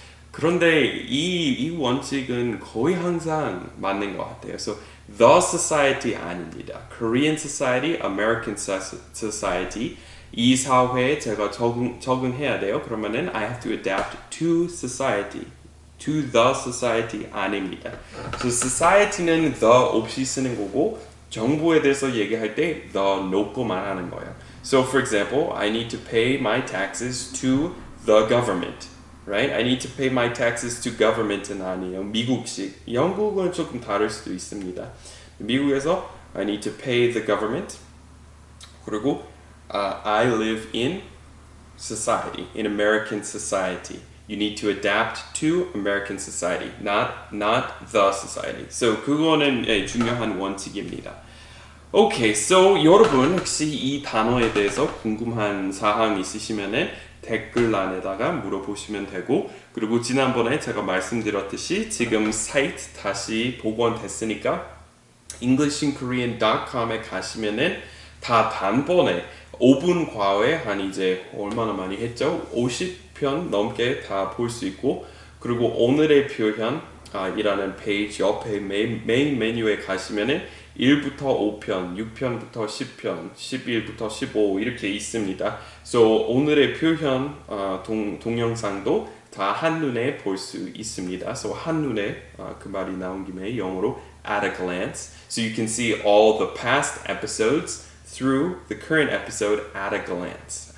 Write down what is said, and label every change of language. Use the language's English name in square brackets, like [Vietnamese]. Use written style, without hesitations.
[Korean] 그런데 이 원칙은 거의 항상 맞는 것 같아요. [English] So the society [Korean] 아닙니다. [English] Korean society, American society [Korean] 이 사회에 제가 적응해야 돼요. 그러면은 [English] I have to adapt to society. To the society [Korean] 아닙니다. So society는 the 없이 쓰는 거고 정부에 대해서 얘기할 때 the 놓고만 하는 거예요. [English] So for example, I need to pay my taxes to the government. Right? I need to pay my taxes to government은 [Korean] 아니에요. 미국식. 영국은 조금 다를 수도 있습니다. 미국에서 [English] I need to pay the government. [Korean] 그리고 [English] I live in society, in American society. You need to adapt to American society, not the society. [Korean] So 그거는 중요한 원칙입니다. [English] Okay, so [Korean] 여러분 혹시 이 단어에 대해서 궁금한 사항 있으시면은 댓글란에다가 물어보시면 되고 그리고 지난번에 제가 말씀드렸듯이 지금 사이트 다시 복원됐으니까 englishinkorean.com에 가시면은 다 단번에 5분 과외 한 이제 얼마나 많이 했죠? 50편 넘게 다 볼 수 있고 그리고 오늘의 표현 이라는 페이지 옆에 메인 메뉴에 가시면은 1부터 5편, 6편부터 10편, 11부터 15 이렇게 있습니다. So 오늘의 표현 동영상도 다 한눈에 볼 수 있습니다. So 한눈에 그 말이 나온 김에 영어로 [English] at a glance. So you can see all the past episodes through the current episode at a glance.